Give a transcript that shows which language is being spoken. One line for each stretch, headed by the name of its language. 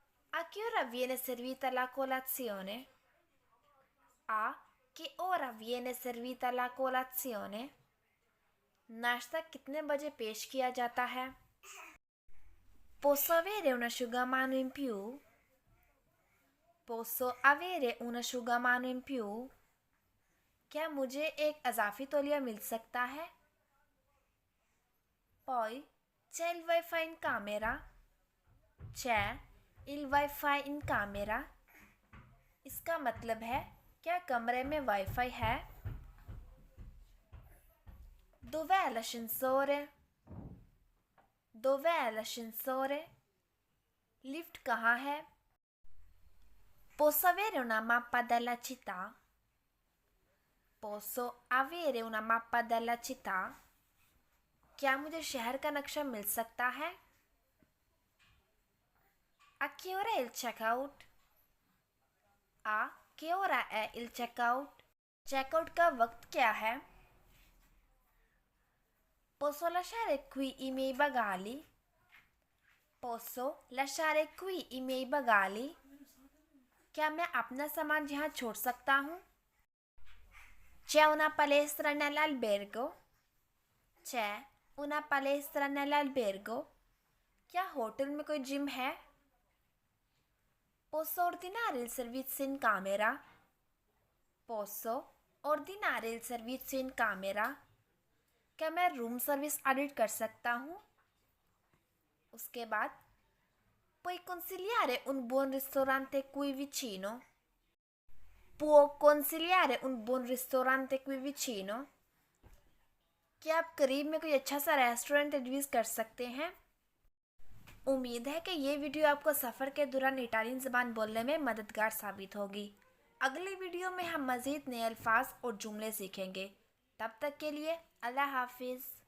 Italian: A che ora viene servita la colazione? A che ora viene servita la colazione?
Hindi: नाश्ता कितने बजे पेश किया जाता है।
Italian: Posso avere un asciugamano in più? Posso avere un asciugamano in più?
Hindi: क्या मुझे एक अजाफी तौलिया मिल सकता है।
Italian: Poi c'è il wifi in camera? C'è il wifi in camera?
Hindi: इसका मतलब है क्या कमरे में वाईफाई है?
Italian: Dov'è l'ascensore? Dov'è l'ascensore?
Hindi: Lift कहाँ है?
Italian: Posso avere una mappa della città? Posso avere una mappa della città?
Hindi: क्या मुझे शहर का नक्शा मिल सकता है?
Italian: A che ora è il checkout? A che ora è il checkout?
Hindi: Checkout का वक्त क्या है?
Italian: Posso lasciare qui i miei bagagli? Posso lasciare qui i miei bagagli?
Hindi: क्या मैं अपना सामान यहाँ छोड़ सकता हूँ?
Italian: C'è una palestra nell'albergo? C'è una palestra nell'albergo?
Hindi: क्या होटल में कोई जिम है?
Italian: Posso ordinare il servizio in camera? Posso ordinare il servizio in camera?
Hindi: क्या मैं रूम सर्विस ऑडिट कर सकता हूँ? उसके बाद
Italian: puoi consigliare un buon ristorante qui vicino? Può consigliare un buon ristorante qui vicino?
Hindi: क्या आप करीब में कोई अच्छा सा रेस्टोरेंट एडवाइस कर सकते हैं? उम्मीद है कि ये वीडियो आपको सफ़र के दौरान इटालियन ज़बान बोलने में मददगार साबित होगी। अगली वीडियो में हम मज़ीद नए अल्फाज और जुमले सीखेंगे। तब तक के लिए अल्लाह हाफिज़।